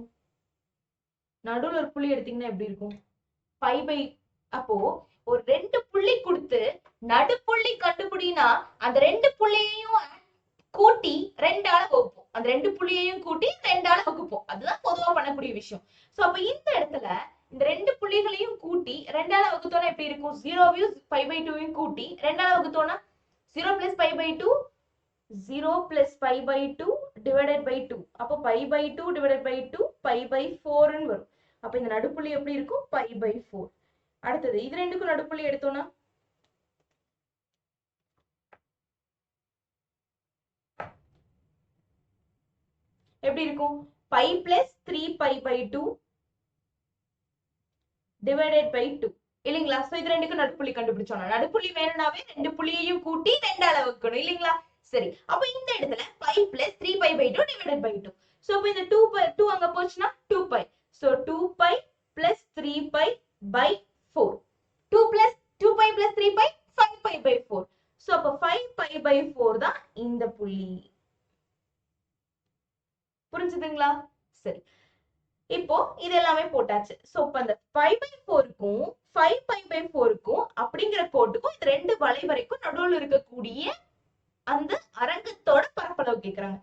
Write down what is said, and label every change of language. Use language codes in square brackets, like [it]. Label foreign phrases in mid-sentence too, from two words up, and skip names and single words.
[ta] நடுவுல ஒரு புள்ளி எடுத்தீங்கன்னா எப்படி இருக்கும்? [en] pi pi, [ta] அப்போ ஒரு ரெண்டு புள்ளி கொடுத்து நடுப்புள்ளி கண்டுபிடினா அந்த ரெண்டு புள்ளியையும் கூட்டி 2ஆல வகுப்போம். அந்த ரெண்டு புள்ளியையும் கூட்டி 2ஆல வகுப்போம். அதுதான் பொதுவா பண்ணக்கூடிய விஷயம். சோ அப்ப இந்த இடத்துல இந்த ரெண்டு புள்ளிகளையும் கூட்டி 2ஆல வகுத்தோம்னா எப்படி இருக்கும்? 0வையும் பை பை 2வையும் கூட்டி 2ஆல வகுத்தோம்னா [en] 0 plus pi by 2, 0 plus pi by 2 divided by 2. அப்போ pi by 2 divided by 2 pi by [ta] 4ன்னு வரும். அப்ப இந்த நடுப்புள்ளி எப்படி இருக்கும்? [en] pi by 4. [ta] அடுத்தது இது ரெண்டுக்கும் நடுப்புள்ளி எடுத்தோம்னா எப்படி இருக்கும்? [en] pi plus 3 pi by 2 divided by 2 இல்லைங்களா? [ta] சோ இது ரெண்டுக்கும் நடுப்புள்ளி கண்டுபிடிச்சோம். நடுப்புள்ளி வேணும்னாவே ரெண்டு புள்ளியையும் கூட்டி 2ஆல வகுக்கணும் இல்லைங்களா? சரி, அப்ப இந்த இடத்துல [en] pi plus 3 pi by 2 divided by 2. [ta] சோ அப்ப இந்த 2 அங்க போச்சுன்னா 2 pi. சோ [en] 2 pi plus 3 pi by 4. 2 plus 2 pi plus 3 pi 5 pi by 4. [ta] சோ அப்ப [en] 5 pi by 4 [ta] தான் இந்த புள்ளி. புரிஞ்சுதுங்களா? சரி, இப்போ இது எல்லாமே போட்டாச்சு. சோ இப்ப அந்த [en] 5 by 4க்கும் 5 pi by 4க்கும் [ta] அப்படிங்கிற கோட்டுக்கும் இது ரெண்டு வளைவரைக்கும் நடுவுல இருக்கக்கூடிய அந்த அரங்கத்தோட பரப்பளவு கேக்குறாங்க.